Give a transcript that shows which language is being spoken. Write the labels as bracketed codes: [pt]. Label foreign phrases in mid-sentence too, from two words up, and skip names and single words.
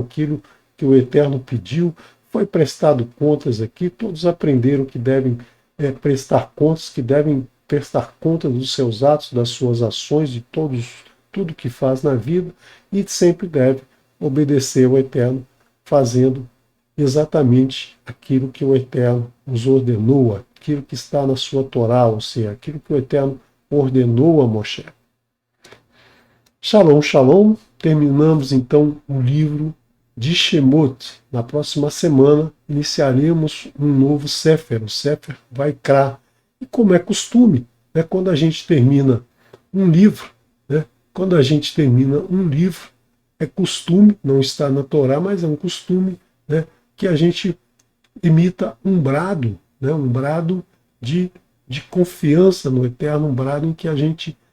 [pt] aquilo que o Eterno pediu, foi prestado contas aqui, todos aprenderam que devem prestar contas, que devem prestar conta dos seus atos, das suas ações, de tudo que faz na vida, e sempre deve obedecer ao Eterno, fazendo exatamente aquilo que o Eterno nos ordenou, aquilo que está na sua Torá, ou seja, aquilo que o Eterno ordenou a Moshe. [he] שלום, שלום. [pt] Terminamos então o livro de Shemot. Na próxima semana iniciaremos um novo Sefer, o Sefer Vaikra. E como é costume, quando a gente termina um livro, quando a gente termina um livro, é costume, não está na Torá, mas é um costume, que a gente imita um brado, um brado de confiança no Eterno, um brado em que a gente,